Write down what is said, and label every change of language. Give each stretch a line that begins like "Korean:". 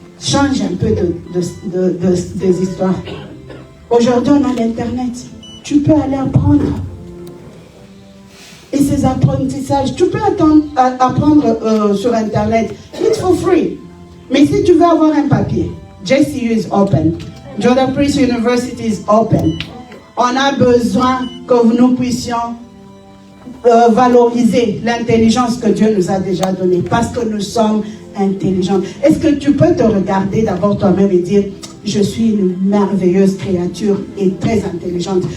French: Change un peu des histoires. Aujourd'hui, on a l'Internet. Tu peux aller apprendre. Et ces apprentissages, tu peux apprendre sur Internet.
English: It's for free.
French: Mais si tu veux avoir un papier,
English: JCU is open. Jordan Priest University is open.
French: On a besoin que nous puissions valoriser l'intelligence que Dieu nous a déjà donnée. Parce que nous sommes intelligents. Est-ce que tu peux te regarder d'abord toi-même et dire, je suis une merveilleuse créature et très intelligente.